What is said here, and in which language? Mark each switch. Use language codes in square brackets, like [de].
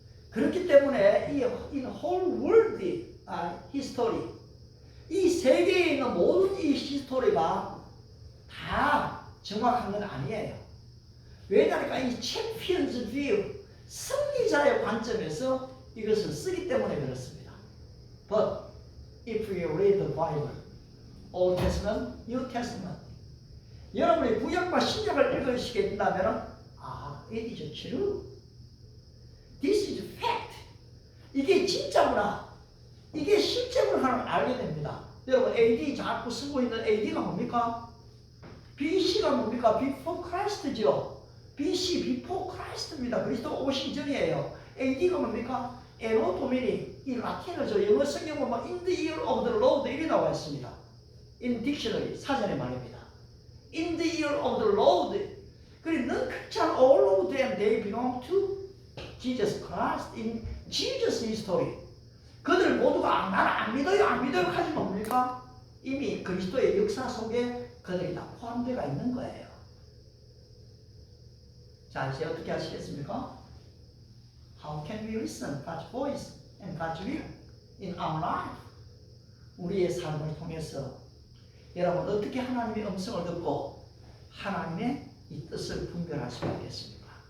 [ko] 그렇기 때문에 이 [en] whole world history, [ko] 이 세계에 있는 모든 이 히스토리가 다 정확한 건 아니에요. 왜냐하니까 이 챔피언즈 뷰, 승리자의 관점에서 이것을 쓰기 때문에 그렇습니다. [en] But if you read the Bible, Old Testament, New Testament, [ko] 여러분이 구약과 신약을 읽으시게 된다면 [en] it is true. This is fact. [ko] 이게 진짜구나. 이게 실제구나 하는 걸 알게 됩니다. 여러분 AD 자꾸 쓰고 있는 AD가 뭡니까? BC가 뭡니까? Before Christ죠. BC, Before Christ입니다. 그리스도 오시기 전이에요. AD가 뭡니까? 에로 도미니, 이 라틴어죠. 영어 성경 보면 [en] in the year of the Lord [ko] 이렇게 나와 있습니다. [en] In dictionary, [ko] 사전의 말입니다. [en] In the year of the Lord. [ko] 그리고 [en] none Christian, all of them, they belong to Jesus Christ in Jesus history. [ko] 그들 모두가 나를 안 믿어요, 안 믿어요 하지 뭡니까? 이미 그리스도의 역사 속에 그들이 다 포함되어 있는 거예요. 자, 이제 어떻게 하시겠습니까? [en] How can we listen God's voice and God's will in our life? [ko] 우리의 삶을 통해서 여러분 어떻게 하나님의 음성을 듣고 하나님의 이 뜻을 분별할 수가 있겠습니까?